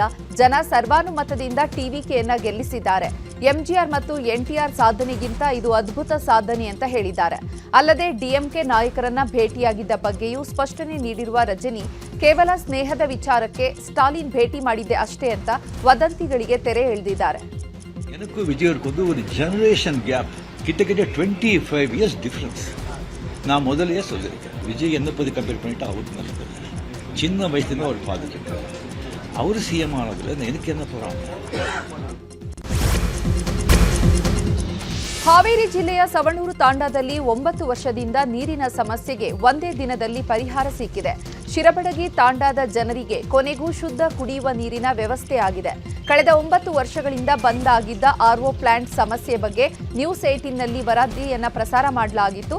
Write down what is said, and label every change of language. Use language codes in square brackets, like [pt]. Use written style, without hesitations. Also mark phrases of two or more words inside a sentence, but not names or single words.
[kn] ಜನ ಸರ್ವಾನುಮತದಿಂದ ಟಿವಿಕೆಯನ್ನ ಗೆಲ್ಲಿಸಿದ್ದಾರೆ. ಎಂಜಿಆರ್ ಮತ್ತು NTR ಸಾಧನೆಗಿಂತ ಇದು ಅದ್ಭುತ ಸಾಧನೆ ಅಂತ ಹೇಳಿದ್ದಾರೆ. ಅಲ್ಲದೆ ಡಿಎಂಕೆ ನಾಯಕರನ್ನ ಭೇಟಿಯಾಗಿದ್ದ ಬಗ್ಗೆಯೂ ಸ್ಪಷ್ಟನೆ ನೀಡಿರುವ ರಜನಿ, ಕೇವಲ ಸ್ನೇಹದ ವಿಚಾರಕ್ಕೆ ಸ್ಟಾಲಿನ್ ಭೇಟಿ ಮಾಡಿದ್ದೆ ಅಷ್ಟೇ ಅಂತ ವದಂತಿಗಳಿಗೆ ತೆರೆ ಎಳೆದಿದ್ದಾರೆ. [ta] எனக்கும் விஜய்க்கு ஒரு [en] generation gap [ta] கிட்டத்தட்ட 25 [en] years difference. [ta] நான் முதலையே சொல்லியிருக்கேன், விஜய் என்ன பற்றி கம்பேர் பண்ணிட்டு அவருக்கு நான் சொல்லுறேன். சின்ன வயசுலேருந்து அவர் பார்த்துருக்கேன். அவர் CM ஆனதில் எனக்கு என்ன போகிறாங்க. [kn] ಹಾವೇರಿ ಜಿಲ್ಲೆಯ ಸವಣೂರು ತಾಂಡಾದಲ್ಲಿ 9 ವರ್ಷದಿಂದ ನೀರಿನ ಸಮಸ್ಯೆಗೆ ಒಂದೇ ದಿನದಲ್ಲಿ ಪರಿಹಾರ ಸಿಕ್ಕಿದೆ. ಶಿರಬಡಗಿ ತಾಂಡಾದ ಜನರಿಗೆ ಕೊನೆಗೂ ಶುದ್ಧ ಕುಡಿಯುವ ನೀರಿನ ವ್ಯವಸ್ಥೆ ಆಗಿದೆ. ಕಳೆದ 9 ವರ್ಷಗಳಿಂದ ಬಂದ್ ಆಗಿದ್ದ RO ಪ್ಲಾಂಟ್ ಸಮಸ್ಯೆ ಬಗ್ಗೆ ನ್ಯೂಸ್ 18ನಲ್ಲಿ ವರದಿಯನ್ನ ಪ್ರಸಾರ ಮಾಡಲಾಗಿತ್ತು.